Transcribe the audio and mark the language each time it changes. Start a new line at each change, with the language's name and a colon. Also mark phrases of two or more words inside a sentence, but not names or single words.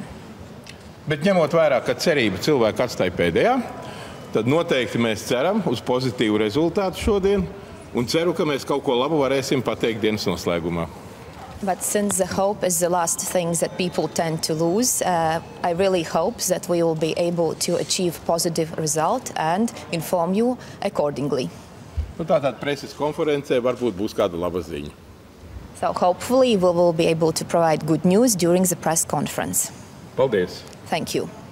Latvian: Bet ņemot vērā, ka cerība cilvēku atstāja pēdējā, tad noteikti mēs ceram uz pozitīvu rezultātu šodien un ceru, ka mēs kaut ko labu varēsim pateikt dienas noslēgumā.
English: But since the hope is the last thing that people tend to lose, I really hope that we will be able to achieve positive result and inform you accordingly.
Latvian: Nu, tātad preses konferencē varbūt būs kāda laba ziņa.
English: So hopefully we will be able to provide good news during the press conference.
Latvian: Paldies!
English: Thank you.